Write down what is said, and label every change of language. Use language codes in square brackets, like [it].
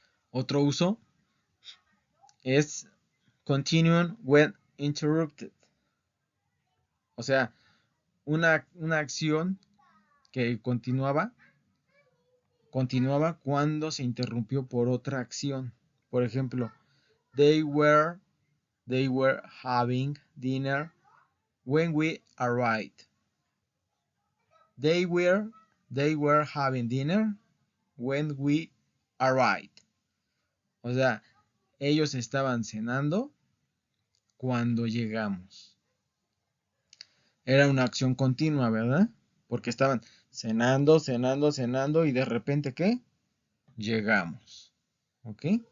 [es] Otro uso es [en] continuing when interrupted. [es] O sea, una acción que continuaba cuando se interrumpió por otra acción. Por ejemplo, [en] they were, they were having dinner when we arrived. They were, they were having dinner when we arrived. [es] O sea, ellos estaban cenando cuando llegamos. Era una acción continua, ¿verdad? Porque estaban cenando, cenando, cenando y de repente, ¿qué? Llegamos. ¿Ok?